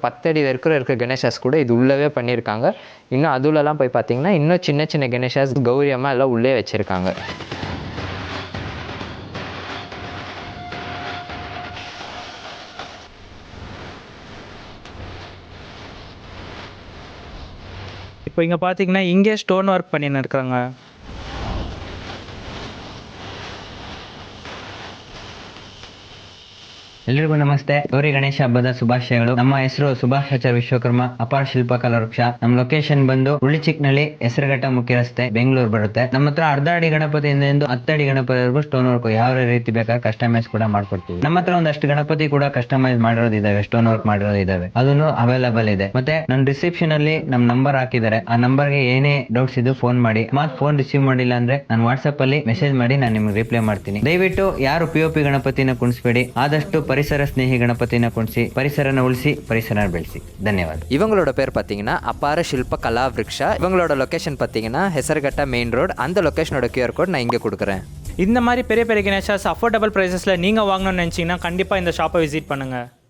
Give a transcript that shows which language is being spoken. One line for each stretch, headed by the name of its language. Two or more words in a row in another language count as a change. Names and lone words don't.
Tamil: 10 அடி வரைக்கும் இருக்கிற கணேஷாஸ் கூட இது உள்ளவே பண்ணியிருக்காங்க. இன்னும் அதுலலாம் போய் பார்த்தீங்கன்னா இன்னும் சின்ன சின்ன கணேஷாஸ் கௌரியமாக எல்லாம் உள்ளே வச்சுருக்காங்க. இப்போ இங்கே பார்த்தீங்கன்னா இங்கே
English: stone work
Tamil: பண்ணின்னு இருக்காங்க.
Kannada: ಎಲ್ರಿಗೂ ನಮಸ್ತೆ. ಗೌರಿ ಗಣೇಶ ಹಬ್ಬದ ಶುಭಾಶಯಗಳು. ನಮ್ಮ ಹೆಸರು ಸುಭಾಷ್ ಆಚಾರ್ ವಿಶ್ವಕರ್ಮ, ಅಪಾರ ಶಿಲ್ಪಕಲಾ ವೃಕ್ಷ. ನಮ್ಮ ಲೊಕೇಶನ್ ಬಂದು ಉಳ್ಳಿಚಿಕ್ನಳ್ಳಿ, ಹೆಸರುಘಟ್ಟ ಮುಖ್ಯ ರಸ್ತೆ, ಬೆಂಗಳೂರು ಬರುತ್ತೆ. ನಮ್ಮ ಹತ್ರ 1/2 ಅಡಿ ಗಣಪತಿಯಿಂದ 10 ಅಡಿ ಗಣಪತಿವರೆಗೂ
English: stone work
Kannada: ಯಾವ ರೀತಿ ಬೇಕಾದ್ರೆ ಕಸ್ಟಮೈಸ್ ಕೂಡ ಮಾಡ್ಕೊಡ್ತೀವಿ. ನಮ್ಮ ಹತ್ರ ಒಂದಷ್ಟು ಗಣಪತಿ ಕೂಡ ಕಸ್ಟಮೈಸ್ ಮಾಡಿರೋದಿದ್ದಾವೆ,
English: stone work
Kannada: ಮಾಡಿರೋದಿದ್ದಾವೆ, ಅದನ್ನು ಅವೈಲಬಲ್ ಇದೆ. ಮತ್ತೆ ನನ್ನ ರಿಸೆಪ್ಷನ್ ಅಲ್ಲಿ ನಮ್ಮ ನಂಬರ್ ಹಾಕಿದ್ದಾರೆ. ಆ ನಂಬರ್ಗೆ ಏನೇ ಡೌಟ್ಸ್ ಇದ್ದು ಫೋನ್ ಮಾಡಿ. ಫೋನ್ ರಿಸೀವ್ ಮಾಡಿಲ್ಲ ಅಂದ್ರೆ ನಾನು ವಾಟ್ಸ್ಆಪ್ ಅಲ್ಲಿ ಮೆಸೇಜ್ ಮಾಡಿ ನಾನು ನಿಮ್ಗೆ ರಿಪ್ಲೈ ಮಾಡ್ತೀನಿ. ದಯವಿಟ್ಟು ಯಾರು POP ಗಣಪತಿನ ಕುಣಿಸ್ಬೇಡಿ. ಆದಷ್ಟು ಪರಿಸರ ಸ್ನೇಹಿ ಗಣಪತಿನ ಕುಣಿಸಿ, ಪರಿಸರನ ಉಳಿಸಿ, ಪರಿಸರ ಬೆಳೆಸಿ. ಧನ್ಯವಾದ.
Tamil: இவங்களோட பேர் பார்த்தீங்கன்னா அபார சில்ப கலா விருக்ஷா. இவங்களோட லொக்கேஷன் பார்த்தீங்கன்னா ஹெசர்கட்டா
English: main road.
Tamil: அந்த லொக்கேஷனோட
English: QR code
Tamil: நான் இங்கே கொடுக்குறேன். இந்த மாதிரி பெரிய பெரிய கணேஷாஸ்
English: affordable prices
Tamil: நீங்கள் வாங்கணும்னு நினச்சிங்கன்னா கண்டிப்பாக இந்த ஷாப்பை விசிட் பண்ணுங்கள்.